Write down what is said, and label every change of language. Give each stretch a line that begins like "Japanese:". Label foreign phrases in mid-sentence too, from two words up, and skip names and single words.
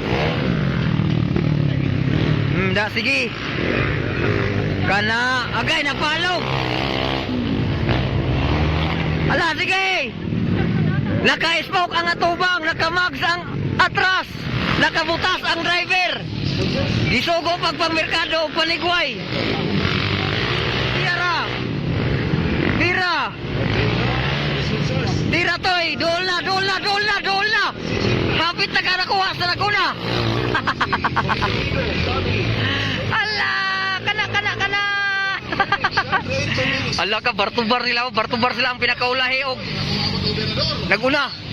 Cebuano: Da, sige. Kana, agay, napalog. Ala, sige. Naka-smoke ang atubang, naka-mags ang atras, nakabutas ang driver. Isugo pagpangmerkado o panigway. Tira. Tira. Tira toy, dola, dola, dola, dola. Hapit na ka nakuha sa nakuna. Ala, kana, kana, kana. Ala ka, bartubar nila, bartubar sila ang pinakaulahi og naguna.